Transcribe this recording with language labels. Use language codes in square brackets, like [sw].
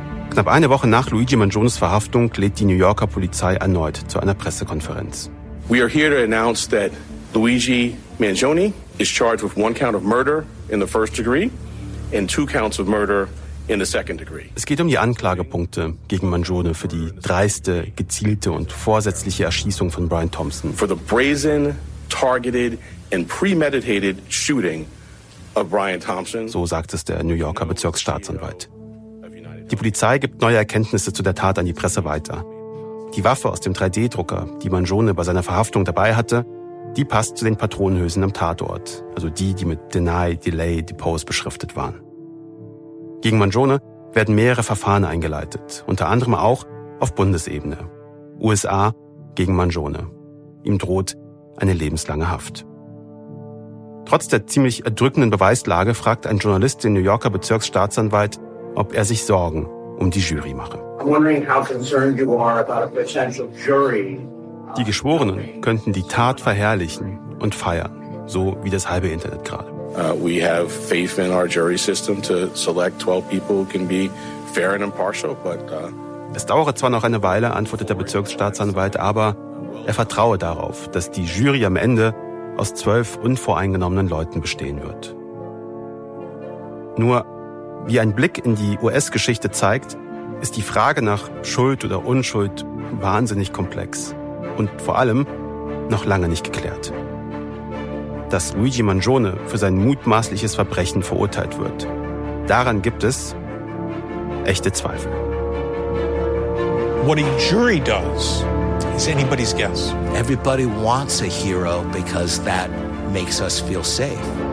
[de] Knapp eine Woche nach Luigi Mangiones Verhaftung lädt die New Yorker Polizei erneut zu einer Pressekonferenz. [en] We are here to announce that Luigi Mangione is charged with one count of murder in the first degree and two counts of murder in the second degree. [de] Es geht um die Anklagepunkte gegen Mangione für die dreiste, gezielte und vorsätzliche Erschießung von Brian Thompson. [en] For the brazen, targeted and premeditated shooting of Brian Thompson. [de] So sagt es der New Yorker Bezirksstaatsanwalt. Die Polizei gibt neue Erkenntnisse zu der Tat an die Presse weiter. Die Waffe aus dem 3D-Drucker, die Mangione bei seiner Verhaftung dabei hatte, die passt zu den Patronenhülsen am Tatort, also die, die mit [en] Deny, Delay, Depose [de] beschriftet waren. Gegen Mangione werden mehrere Verfahren eingeleitet, unter anderem auch auf Bundesebene. USA gegen Mangione. Ihm droht eine lebenslange Haft. Trotz der ziemlich erdrückenden Beweislage fragt ein Journalist den New Yorker Bezirksstaatsanwalt, ob er sich Sorgen um die Jury mache. Die Geschworenen könnten die Tat verherrlichen und feiern, so wie das halbe Internet gerade. [en] We have faith in our jury system to select 12 people who can be fair and impartial, but [de] es dauere zwar noch eine Weile, antwortet der Bezirksstaatsanwalt, aber er vertraue darauf, dass die Jury am Ende aus 12 unvoreingenommenen Leuten bestehen wird. Nur, wie ein Blick in die US-Geschichte zeigt, ist die Frage nach Schuld oder Unschuld wahnsinnig komplex und vor allem noch lange nicht geklärt. Dass Luigi Mangione für sein mutmaßliches Verbrechen verurteilt wird, daran gibt es echte Zweifel. [en] What a jury does is anybody's guess. Everybody wants a hero because that makes us feel safe.